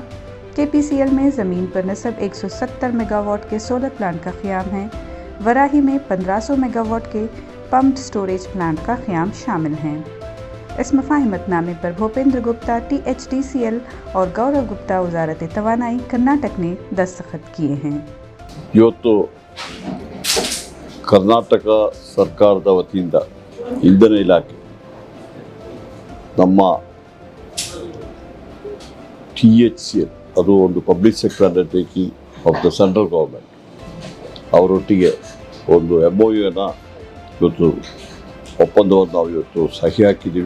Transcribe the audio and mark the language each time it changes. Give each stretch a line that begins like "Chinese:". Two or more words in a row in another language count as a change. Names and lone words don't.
Urdu: KPCL میں زمین پر نصب 170 میگاواٹ کے
English: solar plant
Urdu: کا قیام ہے. وراہی میں 1500 میگاواٹ کے
English: pumped storage plant
Urdu: کا قیام شامل ہیں. اس مفاہمت نامے پر بھوپیندر گپتا THDCL اور گورو گپتا وزارت توانائی کرناٹک نے دستخط کیے ہیں.
Kannada: ಇವತ್ತು ಕರ್ನಾಟಕ ಸರ್ಕಾರದ ವತಿಯಿಂದ ಇಂಧನ ಇಲಾಖೆ ನಮ್ಮ THCL ಅದು ಒಂದು
English: public sector undertaking of the central government
Kannada: ಅವರೊಟ್ಟಿಗೆ ಒಂದು MOUನ ಇವತ್ತು ಒಪ್ಪಂದವನ್ನು ನಾವು ಇವತ್ತು ಸಹಿ ಹಾಕಿದ್ದೀವಿ.